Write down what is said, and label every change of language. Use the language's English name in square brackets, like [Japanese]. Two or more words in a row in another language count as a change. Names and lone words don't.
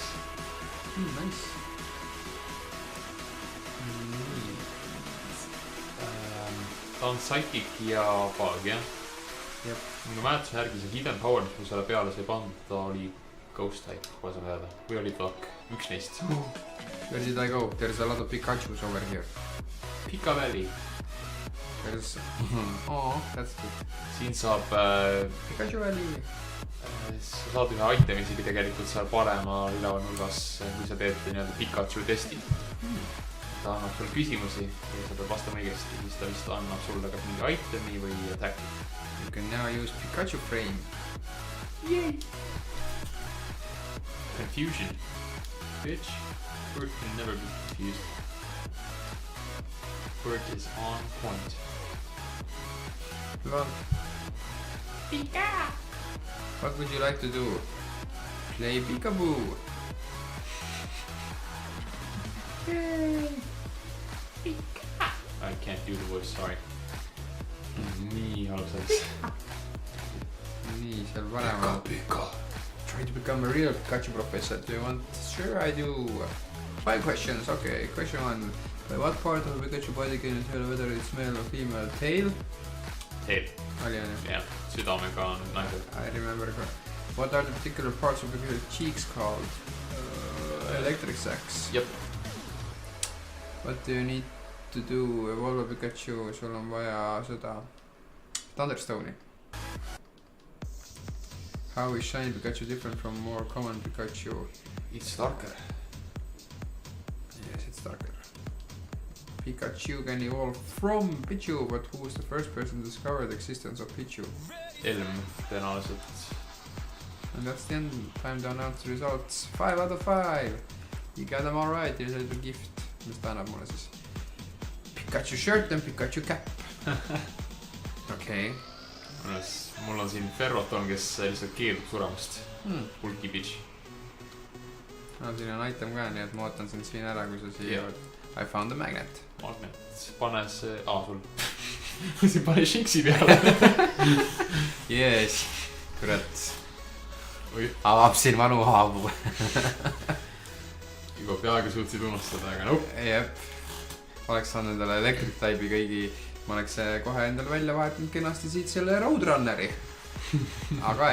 [English] Nice . [Estonian] ta on Psychic ja Bug , jah ? Jep. minu mäletuse järgi see Hidden Power , mis mul selle peale sai pandud , ta oli Ghost type , kohe saame teada . või oli Duck , üks neist . [English] Where did I go ? There is a lot of Pikachus over here . Pika Valley . There is oh, that's good . [Estonian] siin saab Pikachu Valley . sa saad ühe itemi isegi tegelikult seal paremal üleval nurgas , kui sa teed nii-öelda Pikachu testi . ta annab sulle küsimusi ja sa pead vastama õigesti , siis ta vist annab sulle kas mingi itemi või attack'i . [English] You can now use Pikachu frame . Yay! Confusion. Bitch. Bird can never be confused. Bird is on point. Lol. Pika! What would you like to do? Play Peekaboo. Pika! I can't do the voice, sorry. [Estonian] nii halb selleks . nii , seal paremal . Pika. [English] Try to become a real Pikachu professor. Do you want? Sure I do. 5 questions, okay. Question 1. By what part of Pikachu body can you tell whether it's male or female? Tail? Tail . [Estonian] Oli on ju ? jah , südamega on naised . [English] I remember . What are the particular parts of Pikachu cheeks called? Electric sacs. [Estonian] Jep . [English] What do you need to do evolve Pikachu? [Estonian] sul on vaja seda Thunderstone'i . [English] How is shiny Pikachu different from more common Pikachu? It's darker . Yes, it's darker. Pikachu can evolve from Pichu, but who was the first person to discover the existence of Pichu? [Estonian] Elm tõenäoliselt . [English] And that's the end. Time to announce the results. 5 out of 5. You got them all right. Here's a little gift. [Estonian] mis ta annab mulle siis? [English] Pikachu shirt and Pikachu cap. [Estonian] Okei. Mul on siin Ferroton, kes lihtsalt keeldub suremast. [English] Hulki bitch. [Estonian] No siin on item ka, nii et ma ootan sind siin ära, kui sa siia oled. [English] I found a magnet. Magnet. [Estonian] Pane see... sul. siin pane Shinksi peale. Yes. Kurat. Avab siin vanu haavu. Juba peaaegu suutsid unustada, aga noh. Jep. Oleks saanud endale Electric Type'i kõigi. Ma oleks kohe endale välja vahetanud kenasti siit selle Roadrunneri.